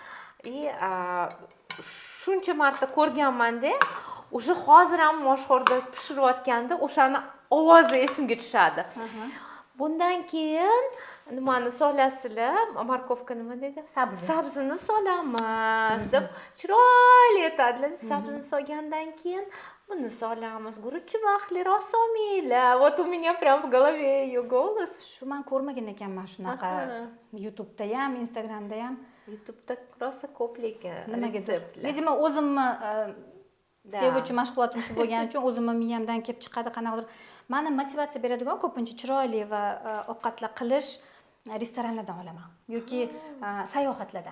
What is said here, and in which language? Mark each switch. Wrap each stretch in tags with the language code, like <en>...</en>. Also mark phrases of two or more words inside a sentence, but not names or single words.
<uz>Shuncha marta ko'rganman-da, o'sha hozir ham moshxo'rda pishirayotganda o'shani ovozi esimga tushadi. Bundan keyin nimani solasizlar? Morkovka nima dedi? Sabzini solamiz deb chiroyli aytadilar. Sabzini solgandan keyin buni solamiz. Guruch vaqtli rosolmaylar.</uz> <ru>Вот у меня прям в голове ее голос.</ru> <uz>Shu men ko'rmagan ekanman shunaqa. YouTube'da ham, Instagramda ham. YouTube'da rosa ko'plik retseptlar. Видимо, o'zimni sevuvchi mashg'ulotim shu bo'lgani uchun o'zimni miyamdan kelib chiqadi qanaqadir. Meni motivatsiya beradigan ko'pincha chiroyli va ovqatlar qilish restoranlardan olaman yoki sayohatlardan.</uz>